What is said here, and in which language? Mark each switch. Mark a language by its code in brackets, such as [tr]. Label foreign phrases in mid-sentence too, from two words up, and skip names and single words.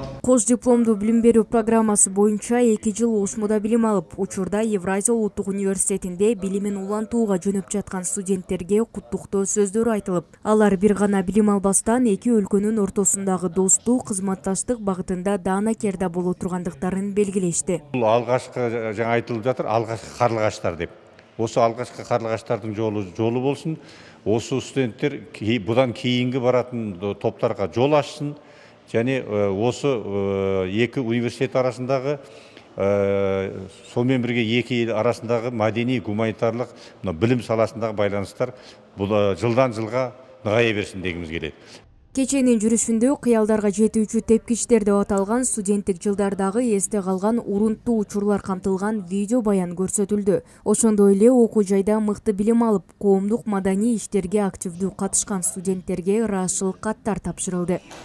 [ky] Кош дипломдуу билим берүү программасы боюнча 2 жыл Ошмуда билим алып, учурда Евразия улуттук университетинде билимин улантууга жөнөп жаткан студенттерге куттуктоо сөздөр айтылып, алар бир гана билим албастан эки өлкөнүн ортосундагы достук, кызматташтык багытында даанакерда боло тургандыктарын белгилешти. Бул алгачкы жаңа айтылып жатыр, алгачкы карлыгачтар деп. Осы алгачкы карлыгачтардын жолу болсун. Осы студенттер будан кийинки баратын топтарга жол ачсын. [kk] Және осы екі университет арасындағы, сонымен бірге екі ел арасындағы мәдени, гуманитарлық білім саласындағы байланыстар бұл жылдан жылға нығая берсін дегіміз келеді. [ky] Кеченин жүрүшүндө кыялдарга жетүүчү тепкичтер деп аталган студенттик жылдардагы эсте калган урунттуу учурлар камтылган видео баян көрсөтүлдү. Ошондой эле окуу жайда мыкты билим алып, коомдук маданий иштерге активдүү катышкан студенттерге ыраазычылык каттар тапшырылды.